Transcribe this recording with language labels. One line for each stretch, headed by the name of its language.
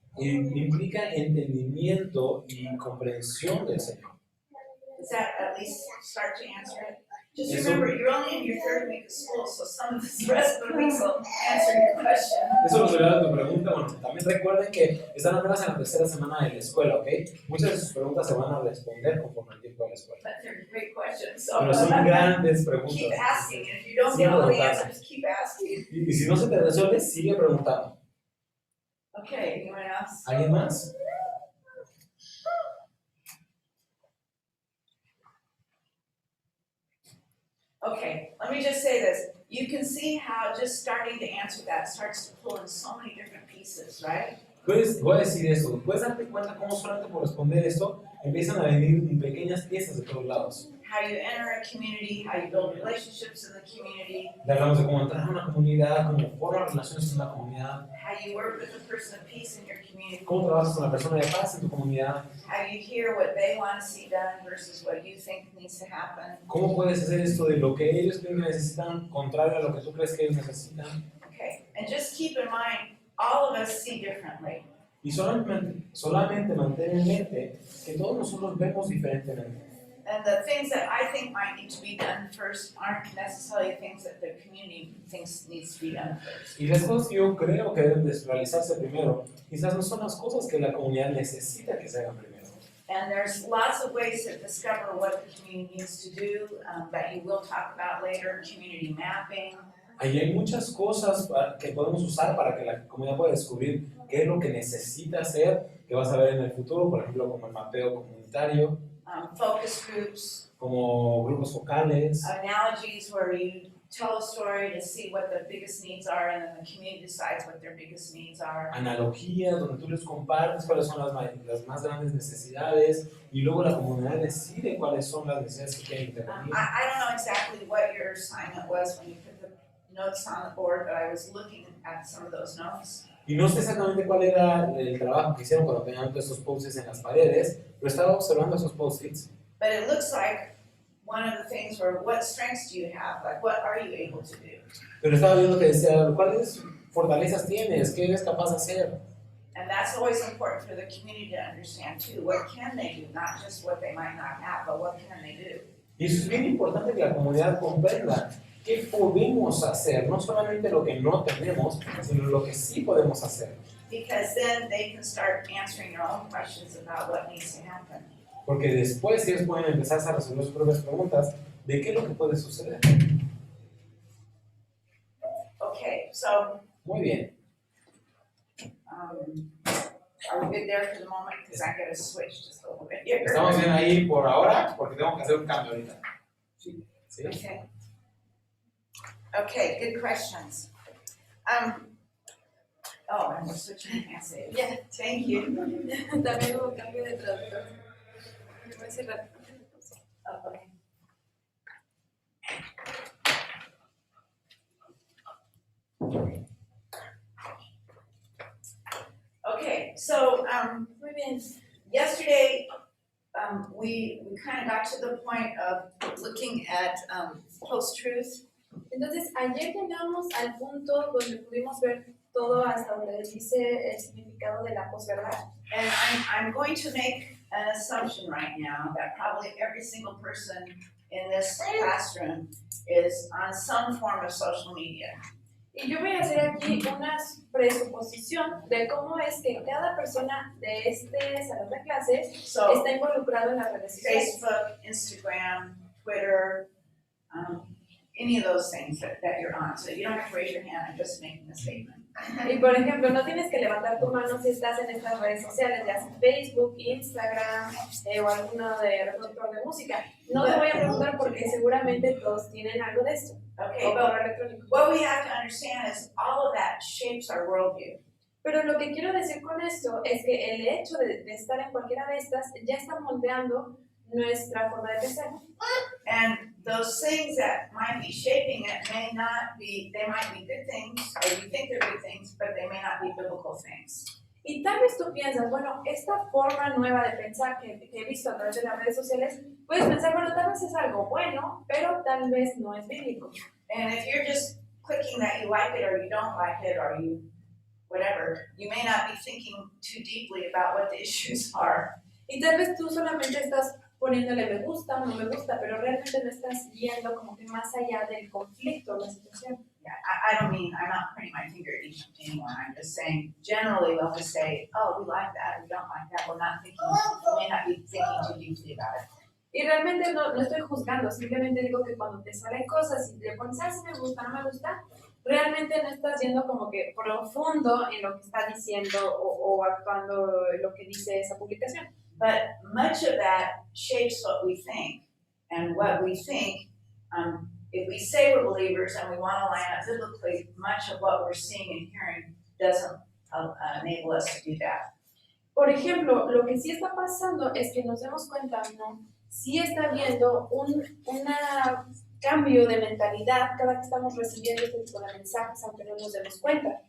Spanish: Implica entendimiento y comprensión del Señor.
English: Does that at least start to answer it? Just
Spanish: Eso-
English: remember, you're only in your third week of school, so some of the rest of the weeks will answer your question.
Spanish: Eso resolverá tu pregunta. Bueno, también recuerden que están apenas en la tercera semana de la escuela, ¿ok? Muchas de sus preguntas se van a responder conforme el tiempo de la escuela.
English: But they're great questions, so
Spanish: Pero son grandes preguntas.
English: keep asking. If you don't
Spanish: Sí,
English: get all the
Spanish: preguntar.
English: answers, keep asking.
Spanish: Y si no se te resuelve, sigue preguntando.
English: Okay, anyone else?
Spanish: ¿Alguien más?
English: Okay, let me just say this. You can see how just starting to answer that starts to pull in so many different pieces, right?
Spanish: Voy a decir eso. ¿Puedes darte cuenta cómo solamente por responder esto empiezan a venir pequeñas piezas de todos lados?
English: How you enter a community, how you build relationships in the community,
Spanish: Le hablamos de cómo entrar a una comunidad, cómo formar relaciones en una comunidad,
English: how you work with the person of peace in your community,
Spanish: cómo trabajas con la persona de paz en tu comunidad,
English: how you hear what they want to see done versus what you think needs to happen.
Spanish: cómo puedes hacer esto de lo que ellos creen que necesitan, contrario a lo que tú crees que ellos necesitan.
English: Okay, and just keep in mind, all of us see differently.
Spanish: Y solamente mantén en mente que todos nosotros vemos diferentemente.
English: And the things that I think might need to be done first aren't necessarily things that the community thinks needs to be done first.
Spanish: Y las cosas que yo creo que deben de realizarse primero, quizás no son las cosas que la comunidad necesita que se hagan primero.
English: And there's lots of ways to discover what the community needs to do that you will talk about later, community mapping.
Spanish: Ahí hay muchas cosas que podemos usar para que la comunidad pueda descubrir qué es lo que necesita hacer, que vas a ver en el futuro, por ejemplo, como el mapeo comunitario,
English: Focus groups,
Spanish: como grupos focales,
English: analogies where you tell a story to see what the biggest needs are and then the community decides what their biggest needs are.
Spanish: analogías donde tú les compartes cuáles son las más grandes necesidades y luego la comunidad decide cuáles son las necesidades que quieren intervenir.
English: I don't know exactly what your assignment was when you put the notes on the board, but I was looking at some of those notes.
Spanish: Y no sé exactamente cuál era el trabajo que hicieron cuando tenían todos esos post-its en las paredes, pero estaba observando esos post-its.
English: But it looks like one of the things were, what strengths do you have? Like, what are you able to do?
Spanish: Pero estaba viendo que decía, ¿cuáles fortalezas tienes? ¿Qué eres capaz de hacer?
English: And that's always important for the community to understand too. What can they do? Not just what they might not have, but what can they do?
Spanish: Y eso es bien importante que la comunidad comprenda qué podemos hacer, no solamente lo que no tenemos, sino lo que sí podemos hacer.
English: Because then they can start answering their own questions about what needs to happen.
Spanish: Porque después ellos pueden empezar a resolver sus propias preguntas de qué es lo que puede suceder.
English: Okay, so
Spanish: Muy bien.
English: are we good there for the moment? Because I gotta switch just a little bit here.
Spanish: Estamos bien ahí por ahora porque tengo que hacer un cambio ahorita. ¿Sí?
English: Okay. Okay, good questions. I'm switching essays. Yeah. Thank you.
Spanish: También hubo cambio de traductor. Voy a cerrar.
English: Oh, okay. Okay, so
Spanish: Muy bien.
English: yesterday we kind of got to the point of looking at post-truth.
Spanish: Entonces, ayer llegamos al punto donde pudimos ver todo hasta donde dice el significado de la posverdad.
English: And I'm going to make an assumption right now that probably every single person in this classroom is on some form of social media.
Spanish: Y yo voy a hacer aquí una presuposición de cómo es que cada persona de este salón de clases
English: So
Spanish: está involucrado en las redes sociales.
English: Facebook, Instagram, Twitter, any of those things that you're on. So you don't have to raise your hand, I'm just making a statement.
Spanish: Y por ejemplo, no tienes que levantar tu mano si estás en estas redes sociales, ya sea Facebook, Instagram o alguno de reproductor de música. No te voy a preguntar porque seguramente todos tienen algo de esto.
English: Okay,
Spanish: O
English: but
Spanish: correo electrónico.
English: what we have to understand is all of that shapes our worldview.
Spanish: Pero lo que quiero decir con esto es que el hecho de estar en cualquiera de estas ya está moldeando nuestra forma de pensar.
English: And those things that might be shaping it may not be, they might be good things, or you think they're good things, but they may not be biblical things.
Spanish: Y tal vez tú piensas, bueno, esta forma nueva de pensar que he visto a través de las redes sociales, puedes pensar, bueno, tal vez es algo bueno, pero tal vez no es bíblico.
English: And if you're just clicking that you like it or you don't like it or you whatever, you may not be thinking too deeply about what the issues are.
Spanish: Y tal vez tú solamente estás poniéndole me gusta o no me gusta, pero realmente no estás yendo como que más allá del conflicto, la situación.
English: Yeah, I don't mean, I'm not pointing my finger at anyone, I'm just saying, generally we'll just say, oh, we like that, we don't like that, we're not thinking, we may not be thinking too deeply about it.
Spanish: Y realmente no estoy juzgando, simplemente digo que cuando te salen cosas y te pones, si me gusta, no me gusta, realmente no estás yendo como que profundo en lo que está diciendo o actuando lo que dice esa publicación.
English: But much of that shapes what we think, and what we think, if we say we're believers and we want to line up biblically, much of what we're seeing and hearing doesn't enable us to do that.
Spanish: Por ejemplo, lo que sí está pasando es que nos demos cuenta, ¿no? Sí está habiendo un cambio de mentalidad cada que estamos recibiendo este tipo de mensajes, aunque no nos demos cuenta.